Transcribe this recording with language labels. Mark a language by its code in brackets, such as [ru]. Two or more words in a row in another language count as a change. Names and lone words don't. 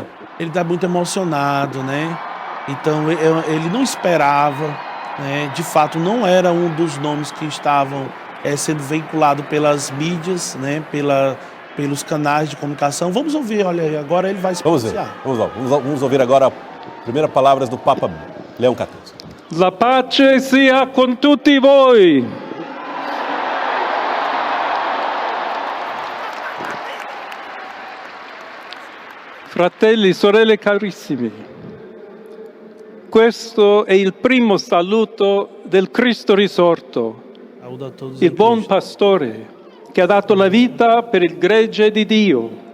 [pt] Ele está muito emocionado, né? Então ele não esperava, né? De fato não era um dos nomes que estavam sendo veiculado pelas mídias, né? Pelos canais de comunicação. Vamos ouvir, olha aí, agora ele vai se pronunciar. Vamos ouvir agora as primeiras palavras do Papa Leão XIV. [it] La pace sia con tutti voi. Fratelli, sorelle carissimi, questo è il primo saluto del Cristo risorto, il buon pastore che ha dato la vita per il gregge di Dio.